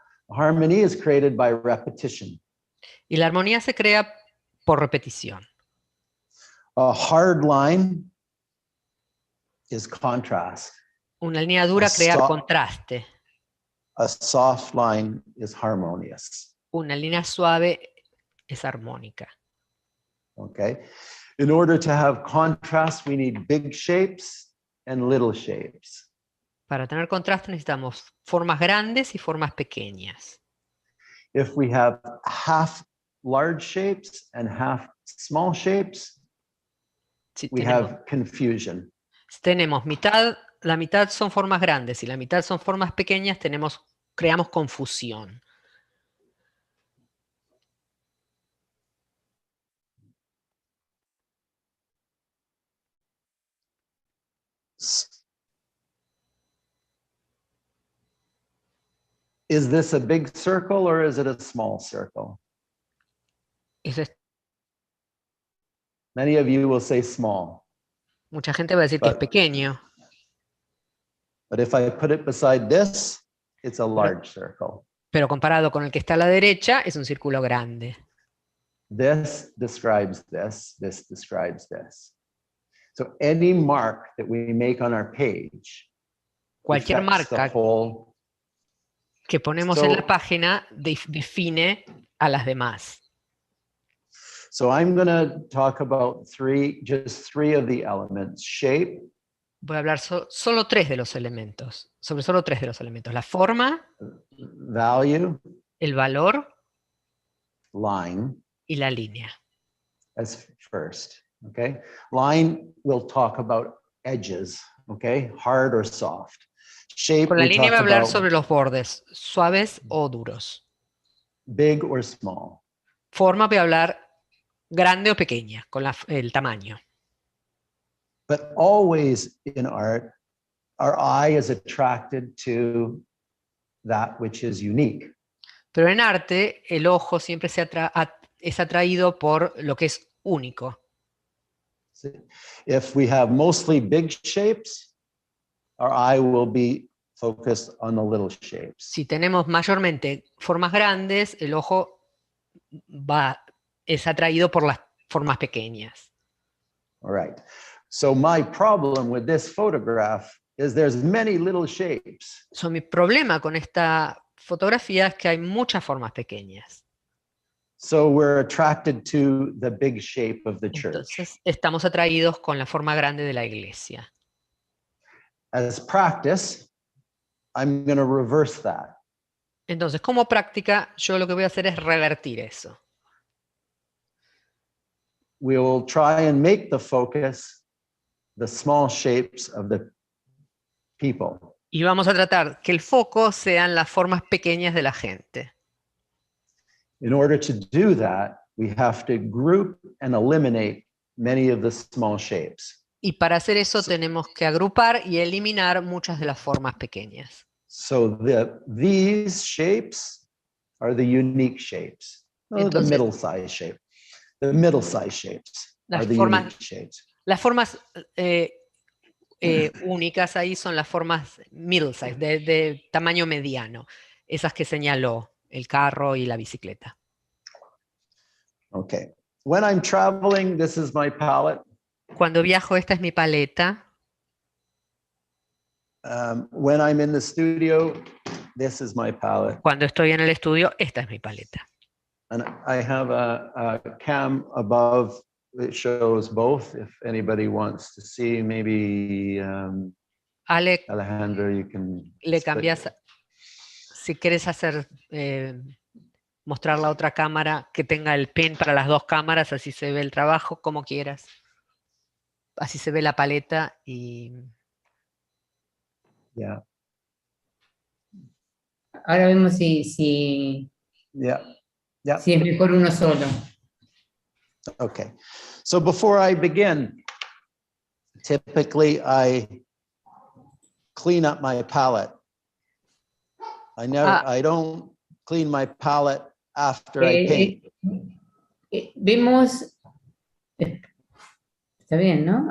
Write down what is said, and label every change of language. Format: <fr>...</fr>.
<en>Harmony is created by repetition.</en> <es>Y la armonía se crea por repetición.</es> <en>A hard line is contrast.</en> <es>Una línea dura crea contraste.</es> <en>A soft line is harmonious.</en> <es>Una línea suave es armónica.</es> <en>Okay? In order to have contrast, we need big shapes and little shapes.</en> <es>Para tener contraste necesitamos formas grandes y formas pequeñas.</es> <en>If we have half large shapes and half small shapes,</en> <es>Si</es> <en>we have confusion.</en> <es>tenemos la mitad son formas grandes y la mitad son formas pequeñas, creamos confusión.</es> <en>Is this a big circle or is it a small circle? Many of you will say small.</en> <es>Mucha gente va a decir que es pequeño.</es> <en>But if I put it beside this, it's a large circle.</en> <es>Pero comparado con el que está a la derecha, es un círculo grande.</es> <en>This describes this, this describes this. So any mark that we make on our page,</en> <es>cualquier marca que ponemos en la página define a las demás.</es> <en>So I'm going to talk about just three of the elements. Shape.</en> <es>Voy a hablar solo tres de los elementos, sobre solo tres de los elementos. La forma,</es> <en>value,</en> <es>el valor,</es> <en>line,</en> <es>y la línea.</es> <en>As first, okay? Line, we'll talk about edges, okay? Hard or soft. Shape,</en> <es>Con la línea voy a hablar sobre los bordes, suaves o duros.</es> <en>Big or small.</en> <es>Forma voy a hablar grande o pequeña, con el tamaño.</es> <en>But always in art, our eye is attracted to that which is unique.</en> <es>Pero en arte, el ojo siempre es atraído por lo que es único.</es> <en>If we have mostly big shapes, our eye will be focused on the little shapes.</en> <es>Si tenemos mayormente formas grandes, el ojo es atraído por las formas pequeñas.</es> <en>All right. So my problem with this photograph is there's many little shapes.</en> <es>So, mi problema con esta fotografía es que hay muchas formas pequeñas.</es> <en>So we're attracted to the big shape of the church.</en> <es>Entonces, estamos atraídos con la forma grande de la iglesia.</es> <en>As practice, I'm going to reverse that.</en> <es>Entonces, como práctica, yo lo que voy a hacer es revertir eso.</es> <en>We will try and make the focus the small shapes of the people.</en> <es>Y vamos a tratar que el foco sean las formas pequeñas de la gente.</es> <en>In order to do that, we have to group and eliminate many of the small shapes.</en> <es>Y para hacer eso tenemos que agrupar y eliminar muchas de las formas pequeñas.</es> <en>So these shapes are the unique shapes. The middle size shape. The middle size shapes are the unique shapes.</en> <es>Las formas únicas ahí son las formas</es> <en>middle size,</en> <es>de tamaño mediano. Esas que señaló el carro y la bicicleta.</es> <en>Okay. When I'm traveling, this is my palette.</en> <es>Cuando viajo, esta es mi paleta.</es> <en>When I'm in the studio, this is my palette.</en> <es>Cuando estoy en el estudio, esta es mi paleta.</es> <en>And I have a cam above that shows both. If anybody wants to see, maybe Alejandro, you can.</en> <es>Le cambias, si quieres hacer, mostrar la otra cámara que tenga el pin para las dos cámaras, así se ve el trabajo, como quieras. Así se ve la paleta y...</es> <en>Yeah.</en> <es>Ahora vemos si es mejor uno solo.</es> <en>Okay. So before I begin, typically I clean up my palette. I don't clean my palette after I paint.</en> <es>Vemos, está bien, ¿no?</es>